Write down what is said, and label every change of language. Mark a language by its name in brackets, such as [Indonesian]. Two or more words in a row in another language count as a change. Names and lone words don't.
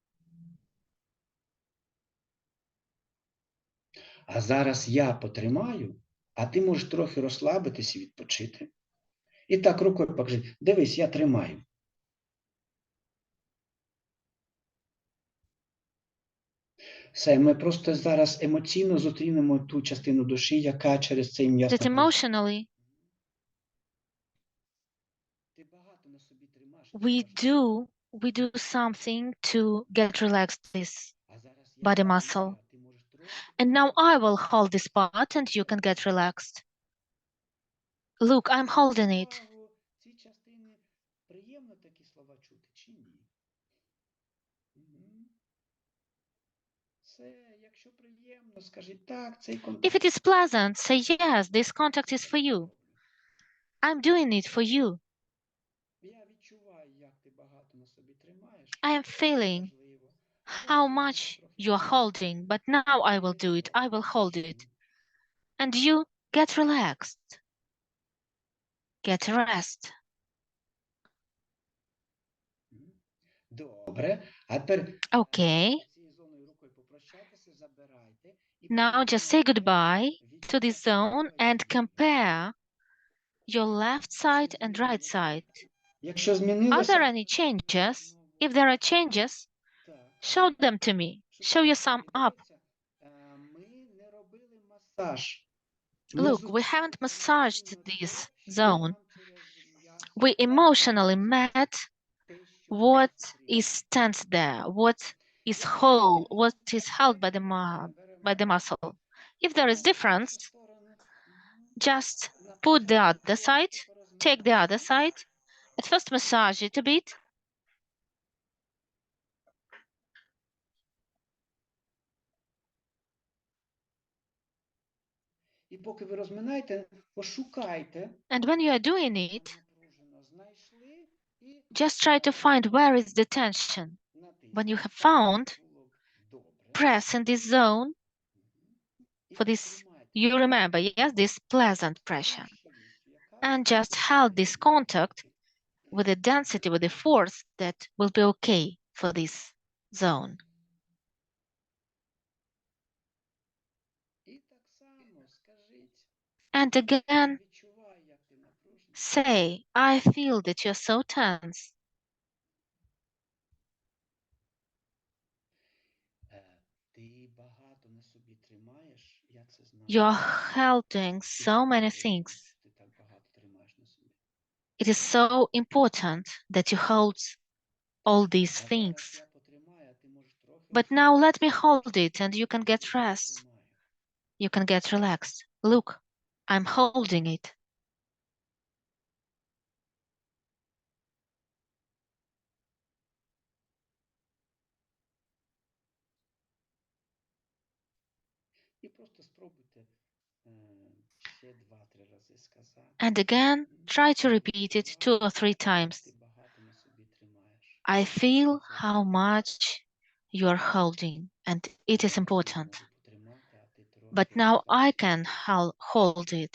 [Ukrainian] А зараз я потримаю, а ти можеш трохи розслабитись і відпочити. І так рукою покажи, дивись, я тримаю. Все, ми просто зараз емоційно зустрінемо ту частину душі, яка через цей м'яз. [English] That emotionally [Ukrainian] Ти багато на собі тримаєш. [English] we do something to get relaxed this [Ukrainian] А зараз я [English] body [Ukrainian] тримаю, [English] muscle. [Ukrainian] ти можеш трошки [English] And now I will hold this part and you can get relaxed. Look, I'm holding it. [Ukrainian] увагу. Ці частини приємно такі слова чути чи ні? Мгм. Все, якщо приємно, скажіть так, цей [English] If [Ukrainian] контакт. [English] it is pleasant, say yes, this contact is for you. I'm doing it for you. [Ukrainian] Я відчуваю, як ти багато на собі тримаєш. [English] I am feeling [Ukrainian] Важливо. [English] how much you are holding, but now I will do it. I will hold it. And you get relaxed. Get rest. [Ukrainian] Добре. А тепер [English] Okay. [Ukrainian] цією зоною рукою попрощайтеся, забирайте. І [English] Now just say goodbye to this zone and compare your left side and right side. [Ukrainian] Якщо [English] Are [Ukrainian] змінилося, [English] there any changes? If there are changes, [Ukrainian] так. [English] show them to me. Show your thumb up. [Ukrainian] Дивіться, ми не робили масаж. [English] Look, we haven't massaged this zone. [Ukrainian] Через м'яз [English] We emotionally met [Ukrainian] те, що [English] what is tense there, what is whole, what is held by the muscle. If there is difference, just put the other side, take the other side. At first massage it a bit. [Ukrainian] І поки ви розминаєте, пошукайте. [English] And when you are doing it, [Ukrainian] Напружено знайшли і [English] just try to find where is the tension. When you have found, [Ukrainian] було б добре. [English] press in this zone [Ukrainian] І [English] for this, [Ukrainian] потримайте [English] you remember, yes, this pleasant pressure. [Ukrainian] швидкість, яка [English] And just hold this contact with the density, with the force that will be okay for this zone. [Ukrainian] і так само скажіть. [English] And again, [Ukrainian] Відчуваю, як ти напружений. [English] say, I feel that you're so tense. [Ukrainian] Ти багато на собі тримаєш, я це знаю. [English] You're holding [Ukrainian] І [English] so [Ukrainian] це [English] many [Ukrainian] приємно, [English] things. [Ukrainian] що ти так багато тримаєш на собі. [English] It is so important that you hold all these [Ukrainian] А зараз [English] things. [Ukrainian] я потримаю, а ти можеш трохи [English] But now let me hold it and you can get rest. [Ukrainian] тримаю. [English] You can get relaxed. Look, I'm holding it. [Ukrainian] І просто спробуйте ще 2-3 рази сказати. [English] And again, try to repeat it 2 or 3 times. [Ukrainian] Ти багато на собі тримаєш. [English] I feel how much you are holding, and it is important. [Ukrainian] Можу потримати, а ти трохи [English] But now I [Ukrainian] розслабся. [English] can hold it.